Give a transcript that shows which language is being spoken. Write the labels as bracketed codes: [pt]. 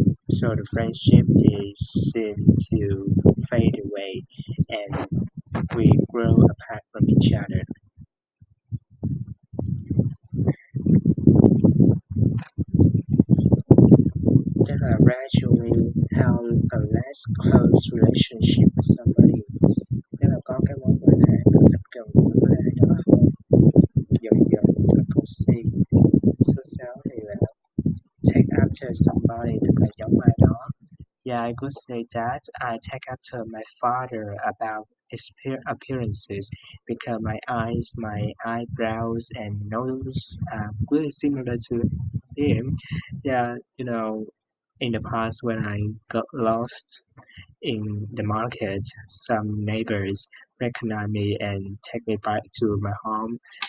[en] So the friendship is seem to fade away, and we grow apart from each other. [vi] Tức là [en] gradually have a less close relationship with somebody. [vi] Tức là có cái mối quan hệ ít gần gũi với ai đó hơn. Dần dần là câu C. Số 6 thì là [en] take after somebody, [vi] tức là giống ai đó. [en] Yeah, I could say that I take after my father about his appearances because my eyes, my eyebrows, and nose are really similar to him. Yeah, in the past when I got lost in the market, some neighbors recognize me and take me back to my home.